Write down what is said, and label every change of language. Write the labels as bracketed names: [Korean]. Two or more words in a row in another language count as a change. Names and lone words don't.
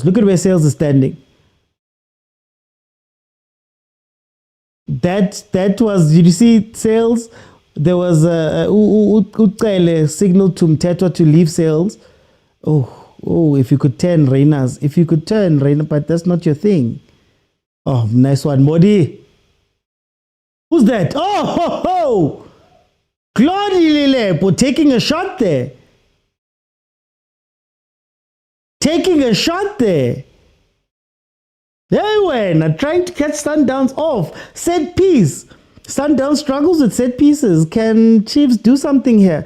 [English] Look at where Sales is standing. That was, did you see Sales? There was a signal to Mtetwa to leave Sales. Oh, if you could turn Reinas. If you could turn Reina, but that's not your thing. Oh, nice one, Modi. Who's that? Oh, ho, ho. Claudia Lilepo taking a shot there. Taking a shot there. They were trying to catch Sundowns off. Set piece. Sundowns struggles with set pieces. Can Chiefs do something here?